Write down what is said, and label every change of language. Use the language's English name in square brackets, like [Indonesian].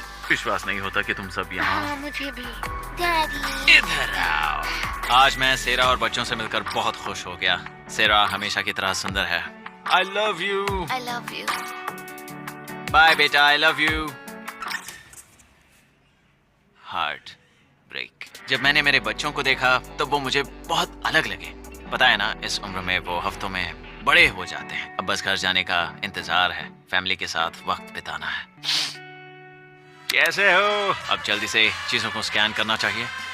[Hindi] विश्वास नहीं होता कि तुम सब यहाँ। हाँ, मुझे भी। डैडी। इधर आओ। आज मैं सेरा और बच्चों से मिलकर बहुत खुश हो गया। सेरा हमेशा की तरह सुंदर है। [English] I love you. I love you. Bye बेटा, I love you. Heart. [Hindi] Break. जब मैंने मेरे बच्चों को देखा तब वो मुझे बहुत अलग लगे। पता है ना, इस उम्र में वो हफ्तों में बड़े हो जाते हैं। अब बस घर जाने का इंतजार है, फैमिली के साथ वक्त बिताना है। कैसे हो? अब जल्दी से चीजों को स्कैन करना चाहिए।